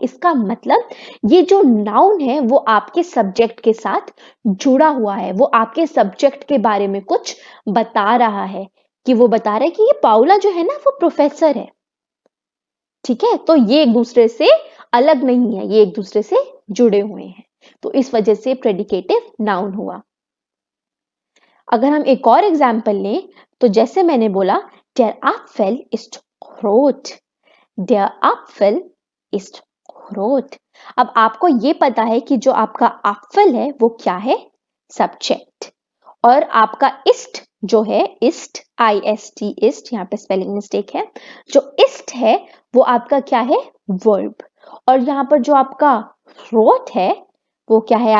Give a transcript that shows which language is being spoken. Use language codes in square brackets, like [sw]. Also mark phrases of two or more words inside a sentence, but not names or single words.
[hi] इसका मतलब ये जो नाउन है वो आपके सब्जेक्ट के साथ जुड़ा हुआ है, वो आपके सब्जेक्ट के बारे में कुछ बता रहा है, कि वो बता रहा है कि ये पाउला जो है ना वो प्रोफेसर है। ठीक है, तो ये एक दूसरे से अलग नहीं है, ये एक दूसरे से जुड़े हुए हैं, तो इस वजह से [en] predicative noun [hi] हुआ। अगर हम एक और एग्जाम्पल लें, तो जैसे मैंने बोला [de] der Apfel ist rot, der Apfel ist rot। [hi] अब आपको ये पता है कि जो आपका apfel है वो क्या है? सब्जेक्ट। और आपका इस्ट जो है, इस्ट IST इस्ट, यहाँ पे [en] spelling mistake [hi] है, जो इस्ट है वो आपका क्या है? वर्ब। और यहाँ पर जो आपका रोट है वो क्या है?